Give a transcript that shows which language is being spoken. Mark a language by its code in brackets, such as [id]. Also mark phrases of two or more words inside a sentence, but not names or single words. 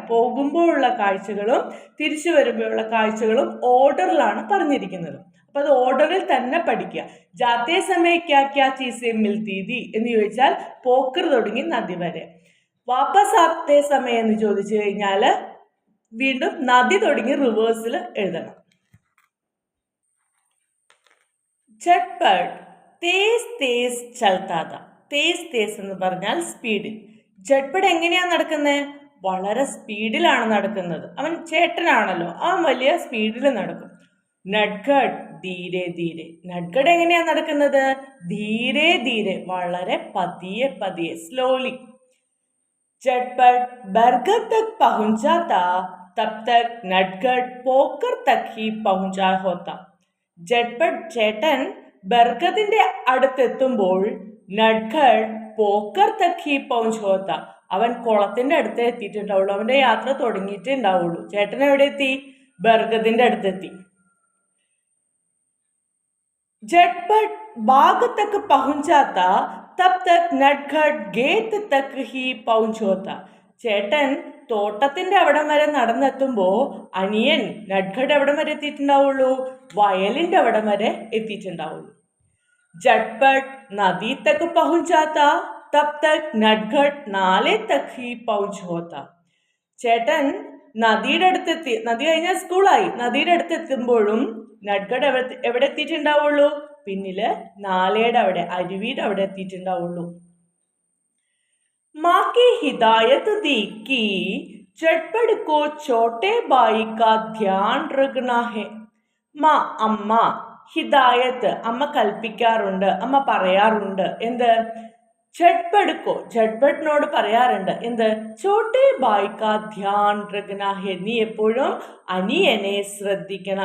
[ml] പോകുമ്പോഴുള്ള കാഴ്ചകളും തിരിച്ചു വരുമ്പോഴുള്ള കാഴ്ചകളും ഓർഡറിലാണ് പറഞ്ഞിരിക്കുന്നത്. അപ്പൊ അത് ഓർഡറിൽ തന്നെ പഠിക്കുക. [hi] जाते समय क्या क्या चीज़ें मिलती थी [ml] എന്ന് ചോദിച്ചാൽ പോക്കർ തുടങ്ങി നദി വരെ. [hi] वापस आते समय [ml] എന്ന് ചോദിച്ചു കഴിഞ്ഞാൽ വീണ്ടും നദി തുടങ്ങി റിവേഴ്സിൽ എഴുതണം. [hi] झटपट तेज तेज चलता था. तेज़ तेज़ [ml] എന്ന് പറഞ്ഞാൽ സ്പീഡിൽ. झटपट എങ്ങനെയാ നടക്കുന്നത്? വളരെ സ്പീഡിലാണ് നടക്കുന്നത്. അവൻ ചേട്ടനാണല്ലോ, അവൻ വലിയ സ്പീഡിൽ നടക്കും. നട്ഗഡ് [hi] धीरे धीरे. [ml] നട്ഗഡ് എങ്ങനെയാ നടക്കുന്നത്? [hi] धीरे धीरे, [ml] വളരെ പതിയെ പതിയെ, സ്ലോലി. [hi] झटपट बरगद तक पहुंचा था, तब तक नटखट पोकर तक ही पहुंचा होता. [ml] झटपट ചേട്ടൻ ബർഗദിന്റെ അടുത്തെത്തുമ്പോൾ നട്ഖഡ് [hi] पोखर तक ही पहुंच होता. [ml] അവൻ കുളത്തിന്റെ അടുത്ത് എത്തിയിട്ടുണ്ടാവുള്ളൂ. അവന്റെ യാത്ര തുടങ്ങിയിട്ടേ ഉണ്ടാവുള്ളൂ. ചേട്ടൻ എവിടെ എത്തി? ബർഗദിന്റെ അടുത്തെത്തി. झटपट बाग तक पहुंचा था, तब तक नटखट गेट तक ही पहुंच होता. ചേട്ടൻ തോട്ടത്തിന്റെ അവിടം വരെ നടന്നെത്തുമ്പോ അനിയൻ നട്ഖഡ് എവിടം വരെ എത്തിയിട്ടുണ്ടാവുള്ളൂ? വയലിന്റെ അവിടം വരെ എത്തിയിട്ടുണ്ടാവുള്ളൂ. झटपट नदी तक पहुंचा था, तब तक नटखट नाले तक ही पहुंच होता. ചേട്ടൻ നദിയുടെ അടുത്തെത്തി. നദി കഴിഞ്ഞാൽ സ്കൂളായി. നദിയുടെ അടുത്തെത്തുമ്പോഴും നട്ഖഡ് എവിടെ എത്തിയിട്ടുണ്ടാവുള്ളൂ? പിന്നില് നാലയുടെ അവിടെ, അരുവിയുടെ അവിടെ എത്തിയിട്ടുണ്ടാവുള്ളൂ. [hi] माँ की हिदायत दी कि झटपट को छोटे भाई का ध्यान रखना है. [ml] മാ, അമ്മ, ഹിദായത്ത്, അമ്മ കൽപ്പിക്കാറുണ്ട്, അമ്മ പറയാറുണ്ട്. എന്ത്? झटपट झटपटिനോട് പറയാറുണ്ട്. എന്ത്? [hi] छोटे भाई का ध्यान रखना है. [ml] നീ എപ്പോഴും അനിയനെ ശ്രദ്ധിക്കണം.